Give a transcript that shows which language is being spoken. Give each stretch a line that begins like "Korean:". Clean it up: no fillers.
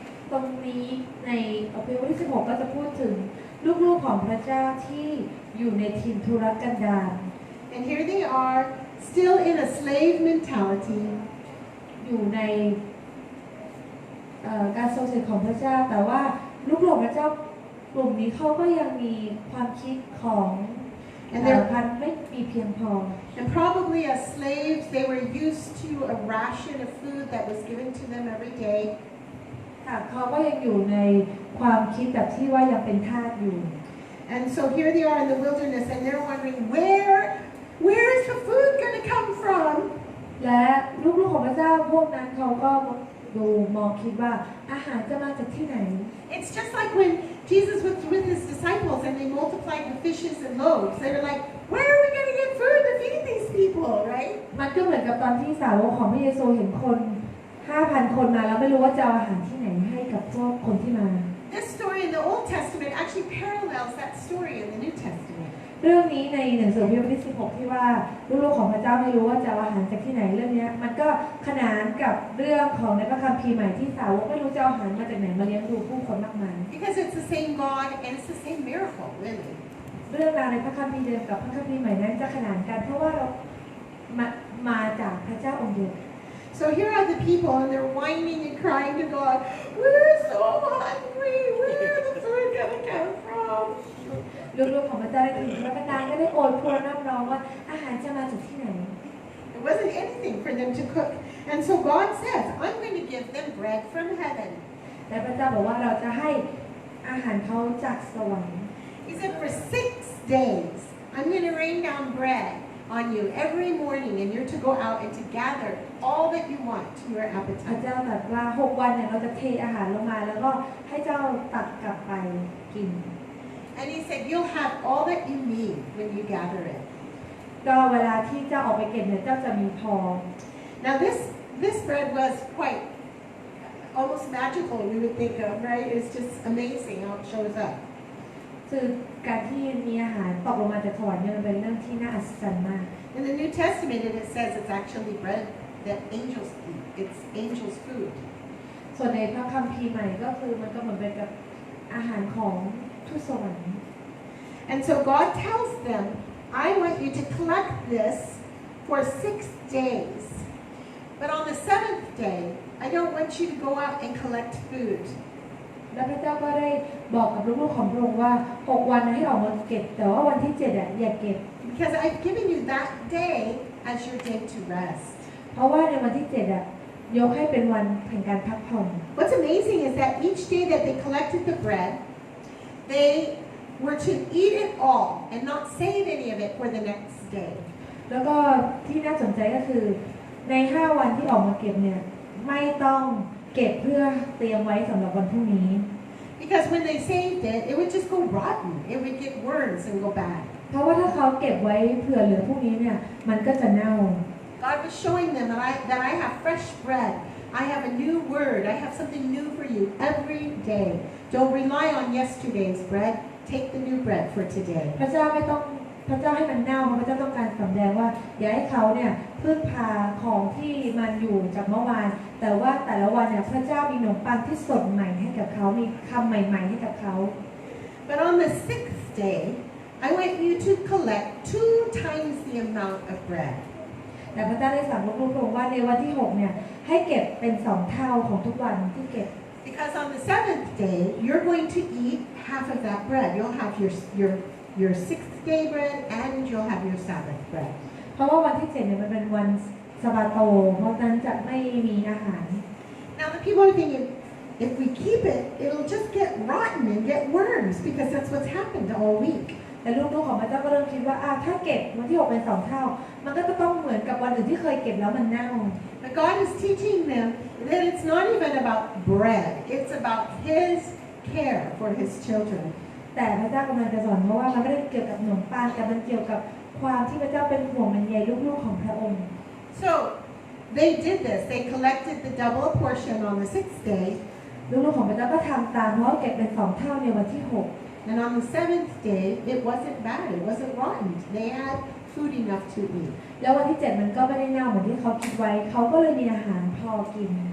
Thai: ตรงนี้ในอพยพบทที่16ก็จะพูดถึงลูกๆของพระเจ้าที่อยู่ในถิ่นทุรกันดาร
English: And here they are, still in a slave mentality.
Thai: อยู่ในการทรงสถิตของพระเจ้าแต่ว่าลูกของพระเจ้ากลุ่มนี้เขาก็ยังมีความคิดของพันไม่มีเพียงพอ
English: And probably as slaves, they were used to a ration of food that was given to them every day.
Thai: เขาก็ยังอยู่ในความคิดแบบที่ว่ายังเป็นทาสอยู่
English: And so here they are in the wilderness, and they're wondering, where is the food going to come from?
Thai: และลูกๆของพระเจ้าพวกนั้นเขาก็ดูมองคิดว่าอาหารจะมาจากที่ไหน
English: It's just like when Jesus was with his disciples and they multiplied the fishes and loaves. They were like, where are we going to get food to feed these people, right?
Thai: มันก็เหมือนกับตอนที่สาวกของพระเยซูเห็นคน 5,000 คนมาแล้วไม่รู้ว่าจะเอาอาหารที่ไหนให้กับพวกคนที่มา
English: This story in the Old Testament actually parallels that story in the New Testament.
Thai: เรื่องนี้ในหนังสือพระคัมภีร์ที่16ที่ว่าลูกๆของพระเจ้าไม่รู้ว่าจะเอาอาหารจากที่ไหนเรื่องนี้มันก็ขนานกับเรื่องของในพระคัมภีร์ใหม่ที่สาวกไม่รู้จะเอาอาหารมาจากไหนมาเลี้ยงดูผู้คนมากมาย
English: Because it's the same God and it's the same miracle, really.
Thai: เรื่องราวในพระคัมภีร์เดิมกับพระคัมภีร์ใหม่นั้นจะขนานกันเพราะว่าเรามาจากพระเจ้าองค์เดียว
English: So here are the people and they're whining and crying to God, we're so hungry, where is the food going to come from?
Thai: ลูกๆของพระเจ้าได้ถึงพระบรรดาก็ได้โอดครวญน้ำร้องว่าอาหารจะมาจากที่ไหน
English: There wasn't anything for them to cook. And so God says, I'm going to give them bread from heaven.
Thai: และพระเจ้าบอกว่าเราจะให้อาหารเขาจากสวรรค์
English: He said, for 6 days, I'm going to rain down bread on you every morning, and you're to go out and to gather all that you want to your
Thai: พระ
English: appetite.
Thai: เจ้าตรัสว่า6 วันเนี่ยเราจะเทอาหารลงมาแล้วก็ให้เจ้าตักกลับไปกิน
English: And he said, you'll have all that you need when you gather it.
Thai: ก็เวลาที่เจ้าออกไปเก็บเนี่ยเจ้าจะมีพอ
English: Now this bread was quite almost magical, we would think of, right? It's just amazing how it shows up.
Thai: คือการที่มีอาหารตกลงมาจากสวรรค์เนี่ยมันเป็นเรื่องที่น่าอัศจรรย์มาก
English: In the New Testament, it says it's actually bread that angels eat. It's angels' food.
Thai: ส่วนในพระคัมภีร์ใหม่ก็คือมันก็เหมือนเป็นกับอาหารของทูตสวรรค์
English: And so God tells them, I want you to collect this for 6 days. But on the 7th day, I don't want you to go out and collect food.
Thai: และพระเจ้าก็ได้บอกกับลูกๆของพระองค์ว่า6 วันให้ออกมาเก็บแต่ว่าวันที่7อย่าเก็บ
English: Because I've given you that day as your day to rest.
Thai: เพราะว่าในวันที่7ยกให้เป็นวันแห่งการพักผ่อน
English: What's amazing is that each day that they collected the bread, they were to eat it all and not save any of it for the next day.
Thai: แล้วก็ที่น่าสนใจก็คือใน5 วันที่ออกมาเก็บเนี่ยไม่ต้องเก็บเพื่อเตรียมไว้สำหรับวันพรุ่งนี้
English: Because when they saved it, it would just go rotten. It would get worms and go bad.
Thai: เพราะว่าถ้าเขาเก็บไว้เผื่อเหลือพรุ่งนี้เนี่ยมันก็จะเน่า
English: God was showing them that I have fresh bread. I have a new word. I have something new for you every day. Don't rely on yesterday's bread. Take the new bread for today.
Thai: พระเจ้าให้มันเน่าเพราะพระเจ้าต้องการสำแดงว่าอย่าให้เขาเนี่ยพึ่งพาของที่มันอยู่จากเมื่อวานแต่ว่าแต่ละวันเนี่ยพระเจ้ามีขนมปังที่สดใหม่ให้กับเขามีคำใหม่ๆให้กับเขา
English: But on the 6th day, I want you to collect 2 times the amount of bread.
Thai: แต่พระเจ้าได้สั่งลูกๆว่าในวันที่6เนี่ยให้เก็บเป็น2 เท่าของทุกวันที่เก็บ
English: Because on the 7th day, you're going to eat half of that bread. You'll have your 6th day bread and you'll have your Sabbath bread.
Thai: เพราะว่าวันที่7เนี่ยมันเป็นวันสะบาโตเพราะฉะนั้นจะไม่มีอาหาร
English: Now the people are thinking, if we keep it, it'll just get rotten and get worms because that's what's happened all week.
Thai: แต่ลูกๆของพระเจ้าก็เริ่มคิดว่าถ้าเก็บวันที่6เป็น2 เท่ามันก็จะต้องเหมือนกับวันอื่นที่เคยเก็บแล้วมันเน่า
English: But God is teaching them that it's not even about bread. It's about His care for His children.
Thai: แต่พระเจ้ากำลังจะสอนเพราะว่ามันไม่ได้เกี่ยวกับขนมปังแต่มันเกี่ยวกับความที่พระเจ้าเป็นห่วงเป็นใยลูกๆของพระองค์
English: So they did this. They collected the double portion on the 6th day.
Thai: ลูกๆของพระเจ้าก็ทำตามเพราะเก็บเป็น2 เท่าในวันที่6
English: And on the seventh day, it wasn't bad. It wasn't rotten. They had food enough to eat.
Thai: แล้ววันที่7มันก็ไม่ได้เน่าเหมือนที่เขาคิดไว้เขาก็เลยมีอาหารพอกิน